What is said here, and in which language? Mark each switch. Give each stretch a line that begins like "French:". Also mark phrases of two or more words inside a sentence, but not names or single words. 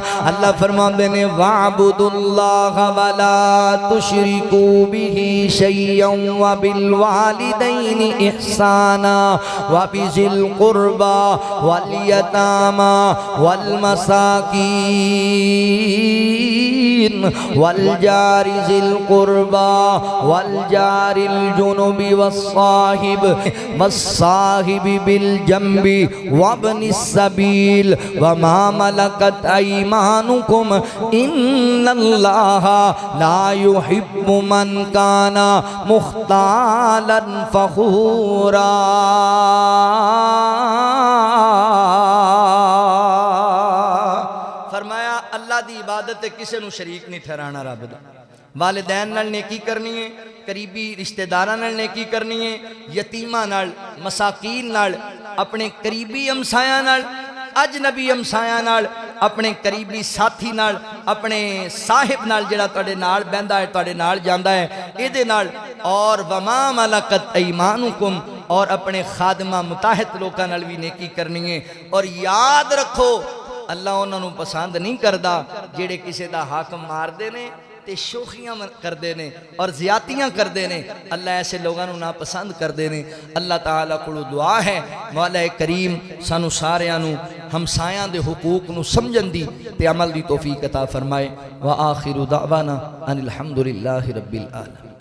Punjabi: اللہ فرماندے نے
Arabic: وَاعْبُدُوا اللَّهَ وَلَا تُشْرِكُوا بِهِ شَيْئًا وَبِالْوَالِدَيْنِ إِحْسَانًا وَبِذِي الْقُرْبَى وَالْيَتَامَى وَالْمَسَاكِينِ وَالْجَارِ ذِي الْقُرْبَى وَالْجَارِ الْجُنُبِ وَالصَّاحِبِ بِالْجَنبِ وَابْنِ السَّبِيلِ وَمَا مَلَكَتْ أَيْمَانُكُمْ إِنَّ اللَّهَ لَا يُحِبُّ مَنْ كَانَ مُخْتَالًا فَخُورًا۔
Punjabi: فرمایا اللہ دی عبادت کسے نو شریک نہیں ٹھہرانا رب دا۔ والدین نال نیکی کرنی ہے، قریبی رشتہ داراں نال نیکی کرنی ہے، یتیماں نال، مساکین نال، اپنے قریبی ہمسایاں نال، اجنبی ہمسایاں نال، اپنے قریبی ساتھی نال، اپنے صاحب نال جڑا تواڈے نال بہندا ہے، تواڈے نال جاندا ہے، ایدے نال، اور
Arabic: وما ملکت ایمانکم،
Punjabi: اور اپنے خادمہ متاحت لوکاں نال بھی نیکی کرنی ہے۔ اور یاد رکھو اللہ انہاں نوں پسند نہیں کردا جڑے کسے دا حق مار دے نے تے شوخیاں کر دے نے اور زیادتیاں کر دے نے، اللہ ایسے لوگاں نوں ناپسند کر دے نے۔ اللہ تعالیٰ کو دعا ہے مولا کریم سانو ساریاں نوں ہمسایاں دے حقوق نوں سمجھن دی تے عمل دی توفیق عطا فرمائے۔
Arabic: وآخر دعوانا ان الحمدللہ رب العالمین۔